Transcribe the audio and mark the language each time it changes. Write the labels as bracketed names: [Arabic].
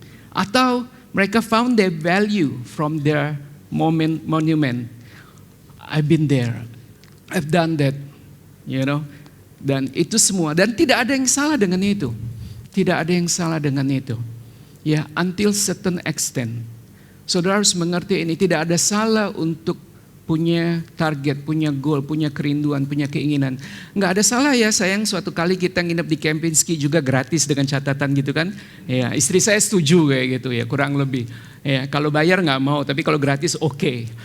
[Indonesian] Atau mereka [English] found their value from their monument. I've been there, I've done that, you know. [Indonesian] Dan itu semua, dan tidak ada yang salah dengan itu. Tidak ada yang salah dengan itu. [English] Ya, until certain extent. [Indonesian] Saudara harus mengerti ini, tidak ada salah untuk punya target, punya goal, punya kerinduan, punya keinginan. Nggak ada salah ya, sayang suatu kali kita nginep di Kempinski juga gratis dengan catatan gitu kan. Ya, istri saya setuju kayak gitu ya, kurang lebih. Ya, kalau bayar nggak mau, tapi kalau gratis oke.